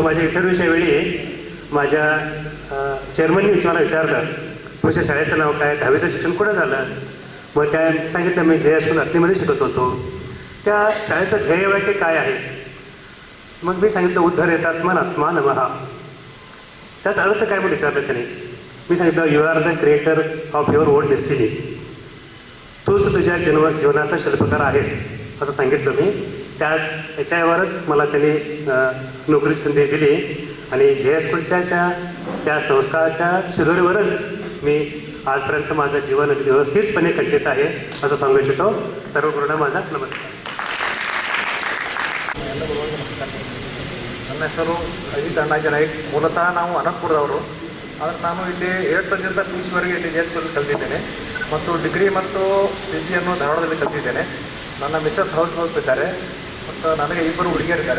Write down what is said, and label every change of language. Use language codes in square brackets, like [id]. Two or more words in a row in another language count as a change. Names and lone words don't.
[mr] माझ्या इंटरव्ह्यूच्या वेळी माझ्या चेअरमननी मला विचारलं, तुमच्या शाळेचं नाव काय, 10वीचं शिक्षण कुठं झालं. मग त्या सांगितलं मी JS अथणीमध्ये शिकत होतो. त्या शाळेचं ध्येयवाक्य काय आहे. मग मी सांगितलं [sa] उद्धरेतात्मनात्मा नमः. [mr] त्याचा अर्थ काय म्हणून विचारलं त्याने. मी सांगितलं [en] you are the creator of your own destiny. [mr] तूच तुझ्या जीवनाचा शिल्पकार आहेस असं सांगितलं मी. त्याच्यावरच मला त्यांनी नोकरीची संधी दिली. आणि JS स्कूलच्या त्या संस्काराच्या शिदोरीवरच मी आजपर्यंत माझं जीवन अगदी व्यवस्थितपणे कंठित आहे असं सांगू इच्छितो. सर्व गुरुंना माझा नमस्कार. [kn] ನನ್ನ ಹೆಸರು ಅಜಿತ್ ಅಣ್ಣಾಜಿ ನಾಯ್ಕ್. ಮೂಲತಃ ನಾವು ಅನಂತಪುರದವರು. ಆದರೆ ನಾನು ಇಲ್ಲಿ 8ರಿಂದ PUC ವರೆಗೆ ಇಲ್ಲಿ JS ಸ್ಕೂಲಲ್ಲಿ ಕಲಿತಿದ್ದೇನೆ ಮತ್ತು ಡಿಗ್ರಿ ಮತ್ತು PG ಅನ್ನು ಧಾರವಾಡದಲ್ಲಿ ಕಲಿತಿದ್ದೇನೆ. ನನ್ನ [en] Mrs house wife [kn] ಇದ್ದಾರೆ ಮತ್ತು ನನಗೆ 2 ಹುಡುಗಿಯರಿದ್ದಾರೆ.